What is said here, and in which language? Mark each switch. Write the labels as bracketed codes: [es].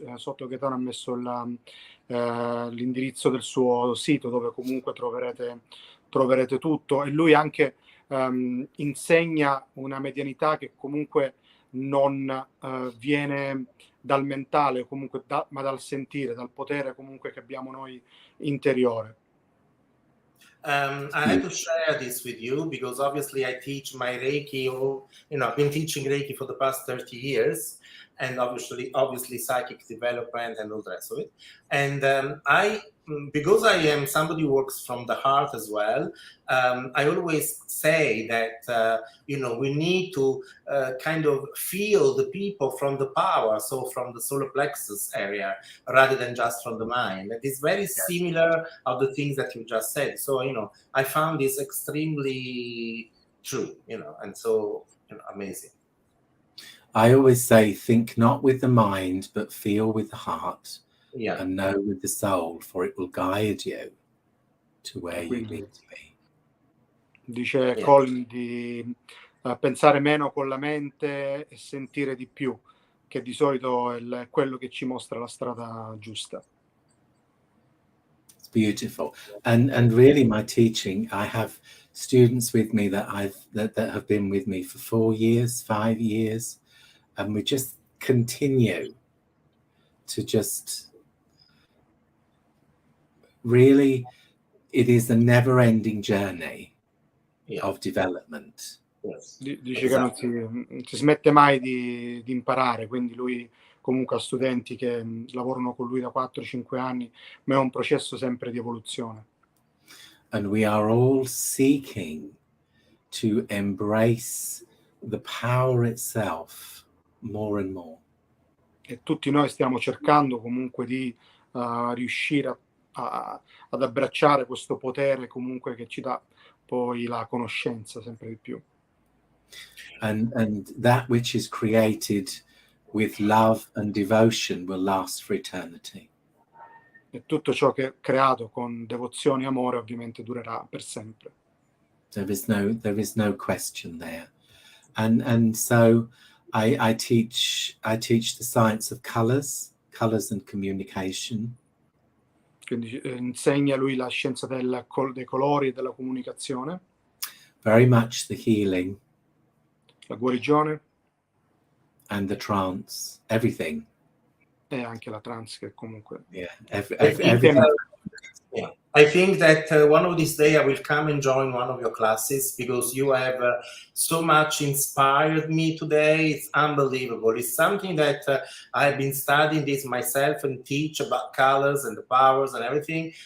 [it] Sotto Gaetano ha messo l'indirizzo del suo sito dove comunque troverete tutto, e lui anche insegna una medianità che comunque non viene dal mentale, comunque ma dal sentire, dal potere comunque che abbiamo noi interiore. [en] I had to share this with you because obviously I teach my Reiki, I've been teaching Reiki for the past 30 years, and obviously psychic development and all the rest of it. And because I am somebody who works from the heart as well, I always say that, we need to kind of feel the people from the power, so from the solar plexus area, rather than just from the mind. It is very similar of the things that you just said. So, I found this extremely true, and so amazing. I always say, think not with the mind, but feel with the heart, and know with the soul, for it will guide you to where you need to be. [it] Dice Colin di pensare meno con la mente e sentire di più, che di solito è quello che ci mostra la strada giusta. [en] It's beautiful. And really my teaching, I have students with me that have been with me for 4 years, 5 years, and we just continue to just really, it is a never-ending journey of development. [it] Dice che non si smette mai di imparare, quindi lui comunque ha studenti che lavorano con lui da 4-5 anni, ma è un processo sempre di evoluzione. [en] And we are all seeking to embrace the power itself more and more. [it] E tutti noi stiamo cercando comunque di riuscire ad abbracciare questo potere comunque che ci dà poi la conoscenza sempre di più. [en] And that which is created with love and devotion will last for eternity. [it] E tutto ciò che è creato con devozione e amore ovviamente durerà per sempre. [en] There is no question there. And so I teach the science of colors and communication. [it] Quindi insegna lui la scienza dei colori e della comunicazione. [en] Very much the healing. [it] La guarigione. [en] And the trance, everything. [it] E anche la trance che comunque... [en] Everything. I think that one of these days I will come and join one of your classes because you have so much inspired me today. It's unbelievable. It's something that I've been studying this myself and teach about colors and the powers and everything.